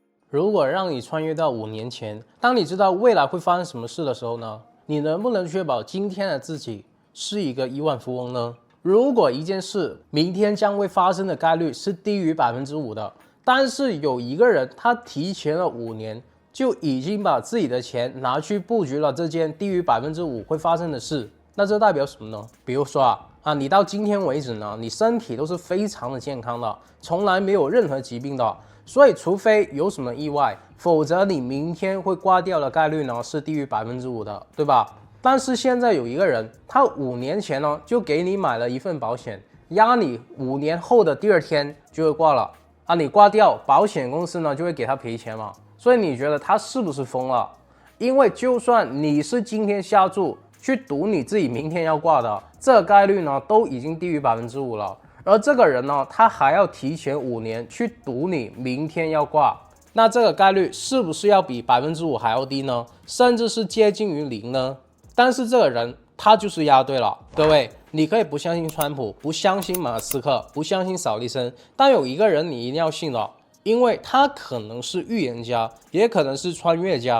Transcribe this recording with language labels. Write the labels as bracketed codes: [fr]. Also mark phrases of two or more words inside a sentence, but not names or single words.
[zh] 如果讓你穿越到5年前，當你知道未來會發生什麼事的時候呢，你能不能確保今天的自己是一個億萬富翁呢？如果一件事明天將會發生的概率是低於5%的，但是有一個人他提前了5年就已經把自己的錢拿去布局了這件低於5%會發生的事，那這代表什麼呢？比如說你到今天為止呢，你身體都是非常的健康的，從來沒有任何疾病的，所以除非有什麼意外，否則你明天會掛掉的概率呢是低於5%的，對吧？但是現在有一個人，他5年前呢就給你買了一份保險，壓你5年後的第2天就會掛了你掛掉，保險公司呢就會給他賠錢嘛。所以你覺得他是不是瘋了？因為就算你是今天下注去賭你自己明天要掛的，這個概率呢都已經低於5%了，而這個人呢，他還要提前5年去賭你明天要掛，那這個概率是不是要比5%還要低呢？甚至是接近於0呢？但是這個人他就是押對了。各位，你可以不相信川普，不相信馬斯克，不相信掃地僧，但有一個人你一定要信了，因為他可能是預言家，也可能是穿越家。